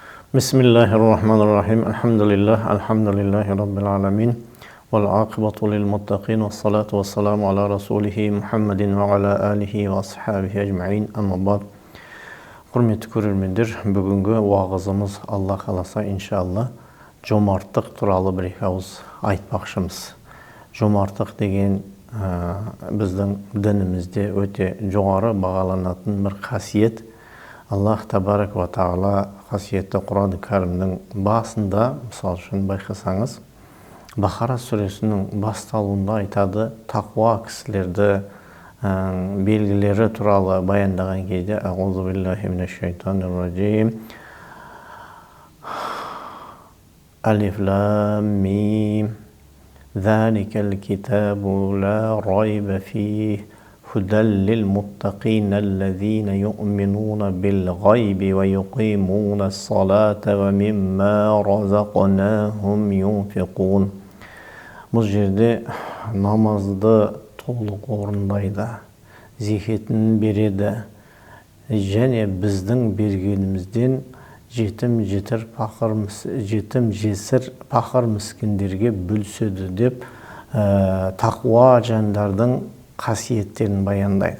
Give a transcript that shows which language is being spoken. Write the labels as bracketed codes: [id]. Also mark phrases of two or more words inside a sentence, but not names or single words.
[ar] بسم الله الرحمن الرحيم. الحمد لله رب العالمين. والعاقبة للمتقين. والصلاة والسلام على رسوله محمد وعلى آله وأصحابه أجمعين. أما بعد. [kk] Құрметті көрермендер, бүгінгі уағызымыз Алла қаласа иншалла жомарттық туралы бір ауыз айтпақшымыз. Жомарттық деген біздің дінімізде өте жоғары бағаланатын бір қасиет. Аллах [ar] تبارك وتعالى [kk] қасиетті Құран кәрімнің басында, мысал үшін байқасаңыз, Бақара сүресінің басталуында айтады, тақуа кісілерді белгілері туралы баяндаған кезде [ar] أعوذ بالله من الشيطان الرجيم. ألف لام ميم. ذلك الكتاب لا ريب فيه. هدى للمتقين الذين يؤمنون بالغيب ويقيمون الصلاة ومما رزقناهم ينفقون. [kk] Бұл жерде намазды толық орындайды, зекетін береді, және біздің бергенімізден жетім жесір пақыр міскіндерге бөліседі деп тақуа жандардың қасиеттерін баяндайды.